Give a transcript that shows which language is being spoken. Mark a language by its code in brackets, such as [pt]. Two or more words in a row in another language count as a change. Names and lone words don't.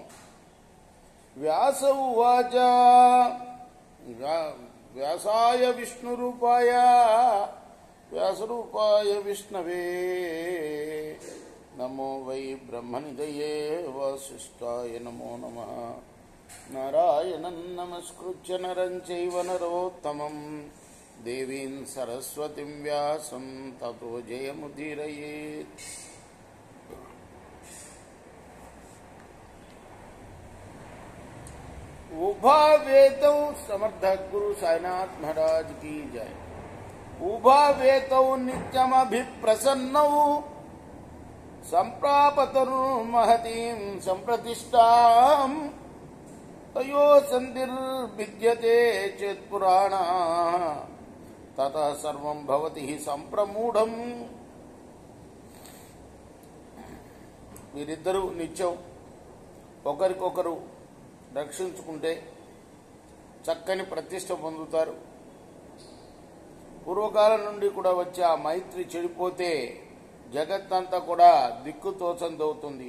[sa] వ్యాస ఉవాచ వ్యాసాయ విష్ణురూపాయ వ్యాసరూపాయ విష్ణవే నమో వై బ్రహ్మనిధయే వాసిష్ఠాయ నమో నమః. నారాయణం నమస్కృత్య నరం చైవ నరోత్తమం దేవీం సరస్వతిం వ్యాసం తతో జయముదీరయేత్. [hi] उभावेतौ समर्थ गुरु साईनाथ महाराज की जय. [sa] उभावेतौ नित्यमभिप्रसन्नौ संप्रापतुर्महतीं संप्रतिष्ठां तयो संधिर्विद्यते चेत्पुराणा ततः सर्वं भवति हि संप्रमूढं. [te] వీరిద్దరూ నిత్యం ఒకరికొకరు రక్షించుకుంటే చక్కని ప్రతిష్ట పొందుతారు. పూర్వకాలం నుండి కూడా వచ్చే ఆ మైత్రి చెడిపోతే జగత్తంతా కూడా దిక్కుతోచందవుతుంది.